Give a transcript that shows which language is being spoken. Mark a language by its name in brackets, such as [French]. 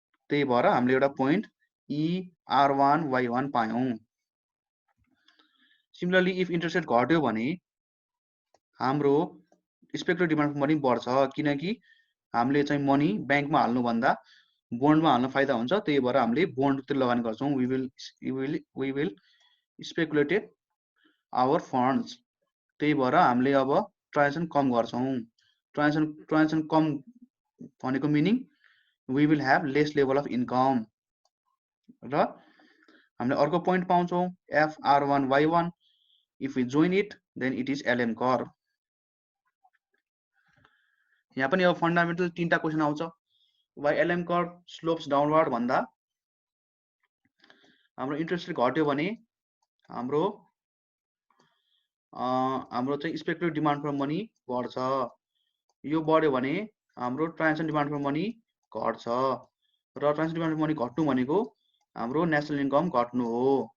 [Nepali] त्यही भएर हामीले एउटा point ER1 Y1 पायौं। Similarly if interest rate घट्यो भने हाम्रो स्पेकुलेटिभ डिमान्ड मनी बढ्छ किनकि हामीले चाहिँ मनी ब्याङ्कमा हाल्नु भन्दा बोन्डमा हाल्न फाइदा हुन्छ। त्यही भएर हामीले बोन्डतिर लगानी गर्छौं। [English] We will speculated our funds. [Nepali] त्यही भएर हामीले अब ट्रान्जेक्सन कम गर्छौं। ट्रान्जेक्सन कम भनेको [English] Meaning we will have less level of income. [Nepali] र हामीले अर्को point पाउँछौं FR1 Y1। [English] If we join it then it is LM curve. [Nepali] यहाँ पनि अब फन्डामेन्टल तीनटा क्वेशन आउँछ। [English] why LM curve slopes downward [Nepali] भन्दा हाम्रो इन्ट्रेस्ट रेट घट्यो भने हाम्रो चाहिँ स्पेकुलेटिभ डिमान्ड फर मनी बढ्छ। यो बढ्यो भने हाम्रो ट्रान्जेक्सन डिमान्ड फर मनी घट्छ र ट्रान्जेक्सन डिमान्ड फर मनी घट्नु भनेको हाम्रो नेसनल इन्कम घट्नु हो।